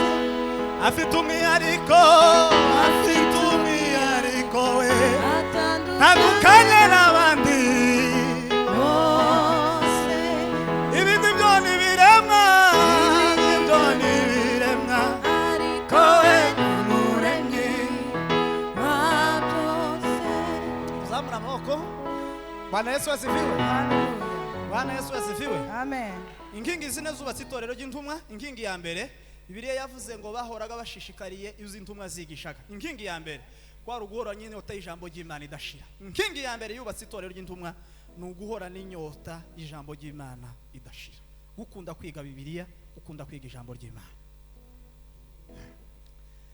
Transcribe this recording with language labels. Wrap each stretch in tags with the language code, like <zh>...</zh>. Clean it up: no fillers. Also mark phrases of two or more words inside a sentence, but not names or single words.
<rw>Afite umwihariko we atandukanye n'abandi bose, ibindi byo ni biremwa, ibyo ni biremwa, ariko we umuremyi wa byose. Zamura amaboko.</rw> <sw>Bwana Yesu asifiwe. Bwana Yesu asifiwe. Amen.</sw> <rw>Inkingi zine zubatse itorero ry'intumwa. Inkingi ya mbere Bibiliya yavuze ngo bahoraga bashishikariye izi ntumwa zigishaga. Inkingi ya mbere kwa ruguhora nyine utaye ijambo ry'Imana idashira. Inkingi ya mbere yubatse itorero ry'intumwa ni uguhora n'inyota ijambo ry'Imana idashira, gukunda kwiga Bibiliya, gukunda kwiga ijambo ry'Imana.</rw>